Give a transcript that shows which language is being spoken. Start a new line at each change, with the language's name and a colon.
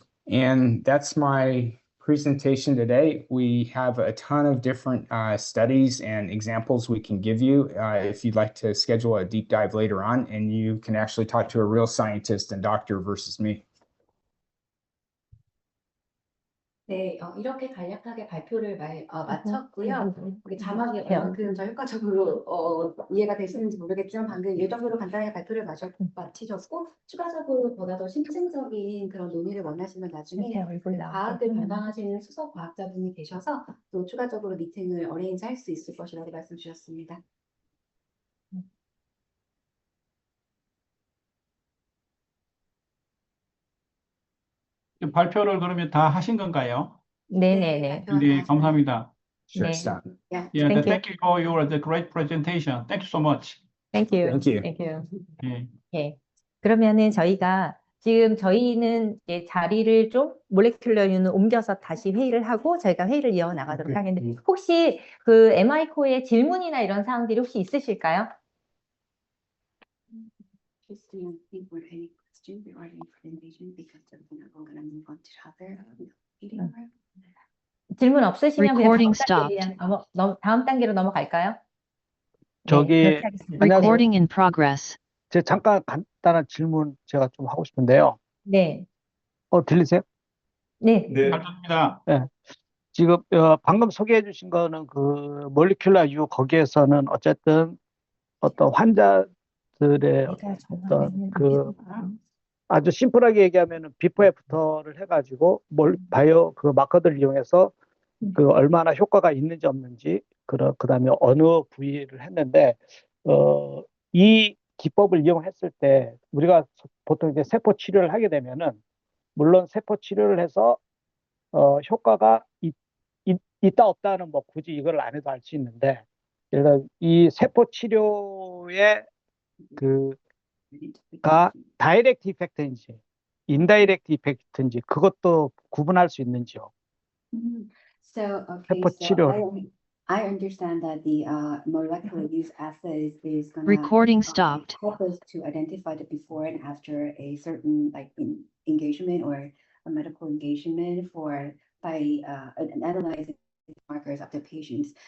English: And that's my presentation today. We have a ton of different studies and examples we can give you if you'd like to schedule a deep dive later on, and you can actually talk to a real scientist and doctor versus me.
Korean: 네, 이렇게 간략하게 발표를 마쳤고요. 우리 자막이 얼만큼 더 효과적으로 이해가 되시는지 모르겠지만 방금 이 정도로 간단하게 발표를 마치셨고 추가적으로 보다 더 심층적인 그런 논의를 원하시면 나중에 과학을 담당하시는 수석 과학자분이 계셔서 또 추가적으로 미팅을 어레인지 할 수 있을 것이라고 말씀 주셨습니다. 발표를 그러면 다 하신 건가요? 네네네. 네, 감사합니다.
English: Sure,
Korean: 네.
English: stop. Yeah. Yeah, Thank you. thank you for the great presentation. Thank you so much. Thank you. Thank you. Thank you.
Korean: 예. 예. 그러면은 저희는 이제 자리를 좀 몰레큘러유는 옮겨서 다시 회의를 하고 저희가 회의를 이어나가도록 하겠는데 혹시 그 MI코의 질문이나 이런 사항들이 혹시 있으실까요?
English: Just to think were any questions regarding presentation because we're going to move on to other meeting room.
Korean: 질문 없으시면 그냥
English: Recording
Korean: 다음 단계로 넘어갈까요? 저기, 네, 그렇게 하겠습니다.
English: Recording in progress.
Korean: 제 잠깐 간단한 질문 제가 좀 하고 싶은데요. 네. 들리세요? 네. 잘 듣습니다. 지금 방금 소개해 주신 거는 그 몰리큘러 유 거기에서는 어쨌든 어떤 환자들의 어떤 그 아주 심플하게 얘기하면은 비포 애프터를 해가지고 바이오 그 마커들을 이용해서 그 얼마나 효과가 있는지 없는지 그다음에 어느 부위를 했는데 이 기법을 이용했을 때 우리가 보통 이제 세포 치료를 하게 되면은 물론 세포 치료를 해서 효과가 있다 없다는 뭐 굳이 이걸 안 해도 알 수 있는데 예를 들어 이 세포 치료의 가 다이렉트 이펙트인지 인다이렉트 이펙트인지 그것도 구분할 수 있는지요?
English: So, okay,
Korean: 세포
English: so
Korean: 치료.
English: I understand that the molecular use assays is going to Recording stopped. help us to identify the before and after a certain engagement or a medical engagement by analyzing markers of the patients.